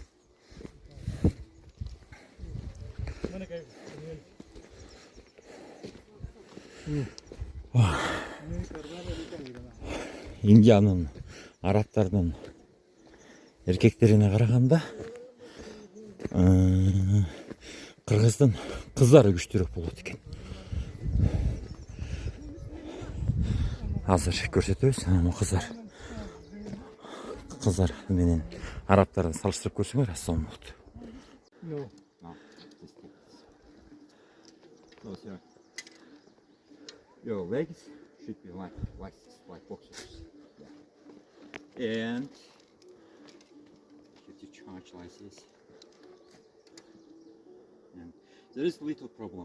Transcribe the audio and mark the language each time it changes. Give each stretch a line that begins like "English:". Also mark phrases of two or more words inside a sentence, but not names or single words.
Kyrgyz: Индиянын, арабтардын эркектерине караганда кыргыздын кыздары күчтүүрөөк болот экен. Азыр көрсөтөбүз. Кыздар менен арабтарды салыштырып көрсөңөр ассан болот.
English: Your legs should be like this, like boxers. Yeah. And you have to charge like this. And there is little problem.